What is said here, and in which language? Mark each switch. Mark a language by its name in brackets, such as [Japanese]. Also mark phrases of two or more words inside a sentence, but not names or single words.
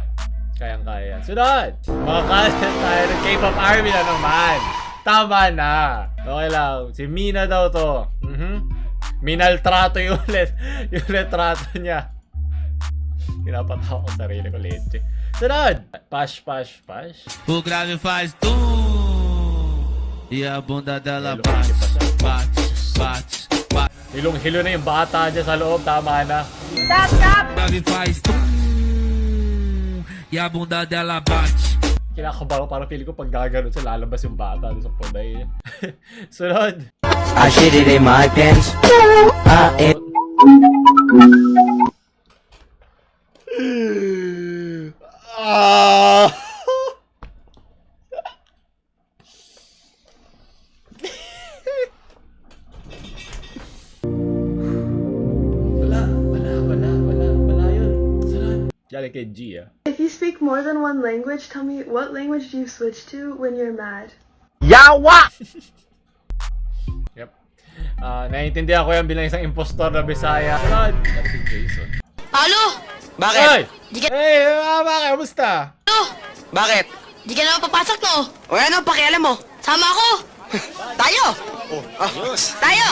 [Filipino] Kayang-kaya. Sunod! Mga kaset tayo ng K-pop army na naman. Tama na. Okay lang. Si Mina daw to. Minaltrato yung litrato niya. Pinapatawa ko sarili ko, leche. Sunod! Pash. [Portuguese] O grave faz tum e a bunda dela bate. [Filipino] Hilong-hilo na yung bata dyan sa loob. Tama na. [English] Stop, stop! [Portuguese] Ela faz tum e a bunda dela bate. [Filipino] Kinakabahan ko, parang feeling ko pag gaganon siya, lalabas yung bata doon sa poday. Sunod. [English] I shit it in my pants. Ah! [Filipino] Wala yun. Sunod. Galing kay G, ah. [English] If you speak more than one language, tell me what language do you switch to when you're mad? Yep. [Filipino] Naiintindihan ko yan bilang isang impostor na Bisaya. Sunod. Galing kay Jason. Alo! Hey! Di ka... Hey! Bakit? Kamusta? Alo! Bakit? Di ka naman papasok, no? O ano, pakialam mo? Sama ako! Tayo! Tayo!